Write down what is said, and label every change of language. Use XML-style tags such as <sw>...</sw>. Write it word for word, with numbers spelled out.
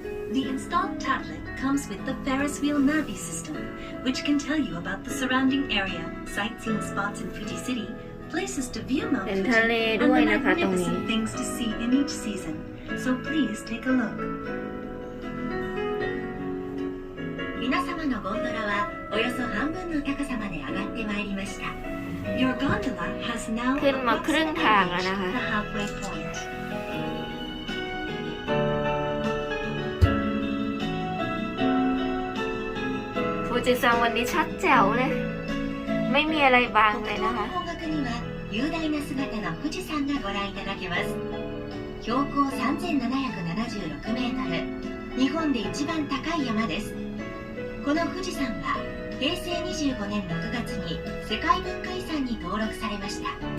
<en>The installed tablet comes with the Ferris wheel Navi system, which can tell you about the surrounding area, sightseeing spots in Fuji City, places to view Mount Fuji, and the magnificent things to see in each season. So please take a look.</en> <ja>皆様のゴンドラはおよそ半分の高さまで上がってまいりました。</ja> <en>Your gondola has now reached the halfway point.</en> <th>富士山วันนี้ชัดแจ๋วเลยไม่มีอะไรบางเลยนะคะ</th> <ja>方角には雄大な姿の富士山がご覧いただけます。標高 さんぜんななひゃくななじゅうろくメートル、日本で一番高い山です。この富士山はへいせいにじゅうごねんろくがつに世界文化遺産に登録されました。</ja>